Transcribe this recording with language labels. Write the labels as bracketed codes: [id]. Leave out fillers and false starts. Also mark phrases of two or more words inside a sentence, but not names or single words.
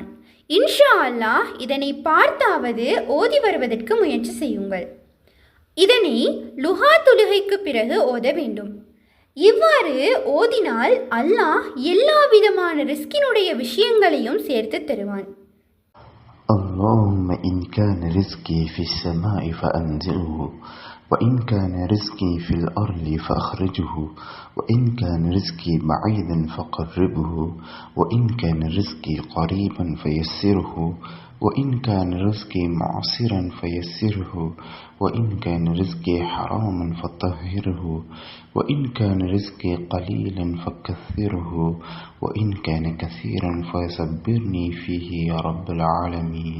[ar] إن شاء الله [ta] இதனை பார்த்தாவது ஓதி வருவதற்கு முயற்சி செய்யுங்கள். இதனை லுஹா தொழுகைக்கு பிறகு ஓத வேண்டும். இவ்வாறு ஓதினால் அல்லாஹ் எல்லா விதமான ரிஸ்கினுடைய விஷயங்களையும் சேர்த்து தருவான். [ar] اللهم إن كان رزقي في السماء فأنزله وإن كان رزقي في الأرض فأخرجه وإن كان رزقي بعيدا فقربه وإن كان رزقي قريبا فيسره وإن كان رزقي معسرا فيسره وإن كان رزقي حراما فطهره وإن كان رزقي قليلا فكثره وإن كان كثيرا فصبرني فيه يا رب العالمين.